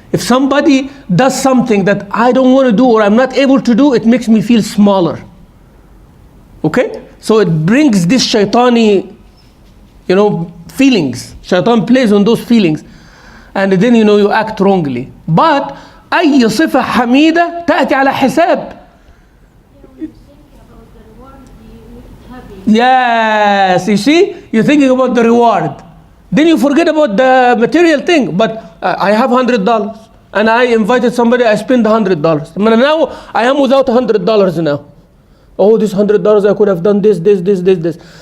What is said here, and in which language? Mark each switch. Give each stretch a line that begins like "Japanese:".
English: If somebody does something that I don't want to do or I'm not able to do, it makes me feel smaller. Okay? So it brings this shaitani, feelings. Shaitan plays on those feelings. And then you act wrongly.
Arabic: But أي صفة حميدة تأتي على حساب.
English: Yes, you see, you're thinking about the reward. Then you forget about the material thing. But I have $100 and I invited somebody, I spent $100. Now I am without $100 now. Oh, this $100 I could have done this.